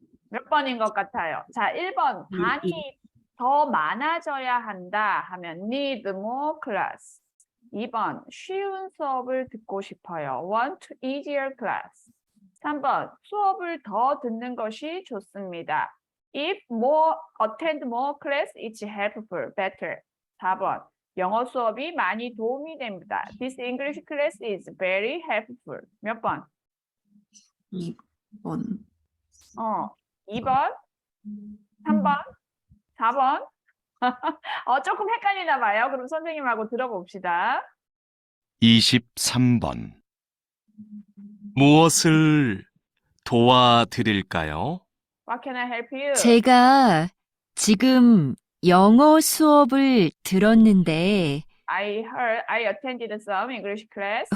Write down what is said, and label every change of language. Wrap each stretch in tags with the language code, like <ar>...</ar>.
<ko>몇 번인 것 같아요? 자, 1번 반이 더 많아져야 한다 하면</ko> <en>need more class.</en> <ko>2번 쉬운 수업을 듣고 싶어요.</ko> <en>want easier class.</en> <ko>3번 수업을 더 듣는 것이 좋습니다.</ko> <en>If more attend more class, it's helpful, better.</en> <ko>4번 영어 수업이 많이 도움이 됩니다.</ko> <en>This English class is very helpful.</en> <ko>몇 번? 2번. 2번, 3번, 4번. 조금 헷갈리나 봐요. 그럼 선생님하고 들어봅시다. 23번. 무엇을 도와드릴까요?</ko> <en>What can I help you?</en> <ko>제가 지금 영어 수업을 들었는데</ko> <en>I attended some English class.</en>